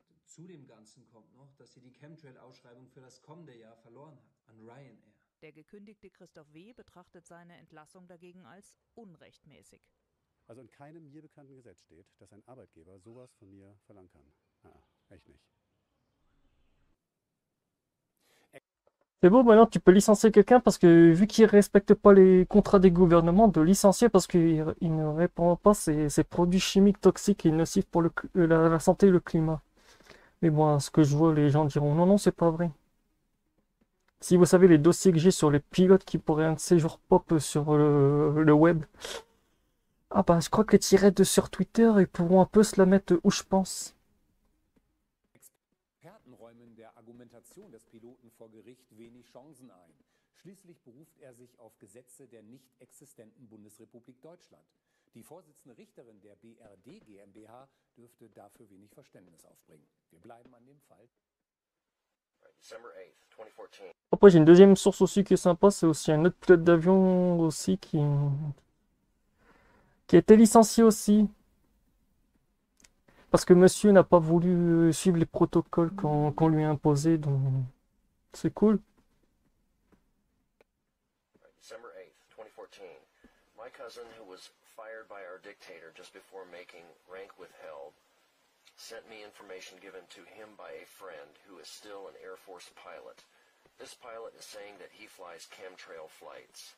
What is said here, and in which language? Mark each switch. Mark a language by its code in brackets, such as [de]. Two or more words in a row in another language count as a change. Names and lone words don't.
[de] Zu dem Ganzen kommt noch, dass sie die Chemtrail-Ausschreibung für das kommende Jahr verloren hat an Ryanair. Der gekündigte Christoph W. betrachtet seine Entlassung dagegen als unrechtmäßig. Also in keinem mir bekannten Gesetz steht, dass ein Arbeitgeber sowas von mir verlangen kann. Echt nicht. [fr] C'est beau, maintenant tu peux licencier quelqu'un parce que vu qu'il respecte pas les contrats des gouvernements, de licencier parce qu'il ne répond pas ces produits chimiques toxiques et nocifs pour la santé et le climat. Mais bon, à ce que je vois, les gens diront non, non, c'est pas vrai. Si vous savez les dossiers que j'ai sur les pilotes qui pourraient un de ces jours pop sur le web. Ah bah, je crois que les tirettes sur Twitter, ils pourront un peu se la mettre où je pense. [de] Experten räumen der Argumentation des Piloten vor Gericht wenig Chancen ein. Schließlich beruft er sich auf Gesetze der nicht existenten Bundesrepublik Deutschland. Die Vorsitzende Richterin der BRD GmbH dürfte dafür wenig Verständnis aufbringen. Wir bleiben an dem Fall. [en] December 8th, 2014. [fr] Après, j'ai une deuxième source aussi qui est sympa, c'est aussi un autre pilote d'avion aussi qui a été licencié aussi. Parce que monsieur n'a pas voulu suivre les protocoles qu'on lui a imposés, donc c'est cool. [en] December 8th, 2014. My cousin, who was fired by our dictator just before making rank withheld, sent me information given to him by a friend who is still an Air Force pilot. This pilot is saying that he flies chemtrail flights.